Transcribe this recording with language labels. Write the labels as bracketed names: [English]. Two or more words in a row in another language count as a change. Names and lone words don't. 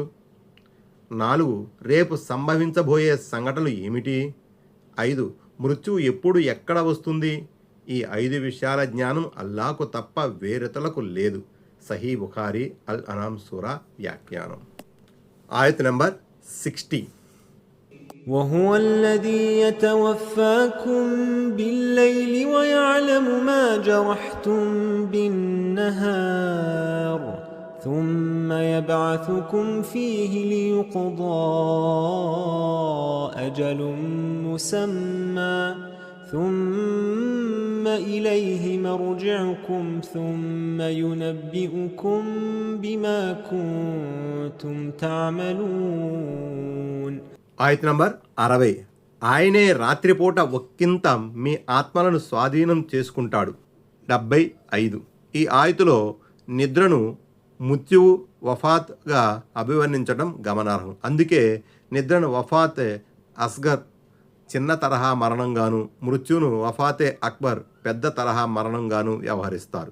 [Telugu] 4. రేపు సంభవించబోయే సంఘటనలు ఏమిటి? 5. మృత్యువు ఎప్పుడు ఎక్కడ వస్తుంది? ఈ 5 విషయాల జ్ఞానం అల్లాహకు తప్ప వేరితలకు లేదు. సహీ బుఖారీ అల్ అనామ్ సూరా వ్యాఖ్యానం. ఆయత్ నంబర్ 60. [Arabic] وهو الذي يتوفاكم بالليل ويعلم ما جرحتم بالنهار ثم يبعثكم فيه ليقضى أجل مسمى ثم إليه مرجعكم ثم ينبئكم بما كنتم تعملون. [Telugu] ఆయత నంబర్ 60. ఆయనే రాత్రిపూట ఒక్కింత మీ ఆత్మలను స్వాధీనం చేసుకుంటాడు. 75. ఈ ఆయతులో నిద్రను మృత్యువు వఫాత్గా అభివర్ణించడం గమనార్హం. అందుకే నిద్రను [Arabic] وفاة أصغر [Telugu] చిన్న తరహా మరణంగాను, మృత్యును [Arabic] وفاة أكبر [Telugu] పెద్ద తరహా మరణంగాను వ్యవహరిస్తారు.